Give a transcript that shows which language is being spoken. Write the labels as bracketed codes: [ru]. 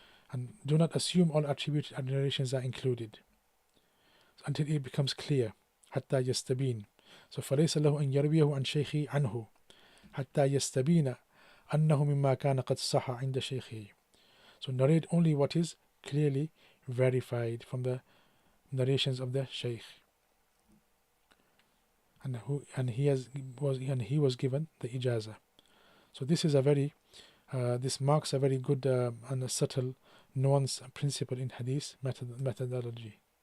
[en] And do not assume all attributed narrations are included until it becomes clear. [ar] حتى يستبين. So فليس له أن يرويه عن شيخه عنه حتى يستبين أنه مما كان قد صح عند شيخه. [en] So narrate only what is clearly verified from the narrations of the Shaykh, and he was given the ijazah. So this is this marks a very good and a subtle nuance principle in hadith methodology.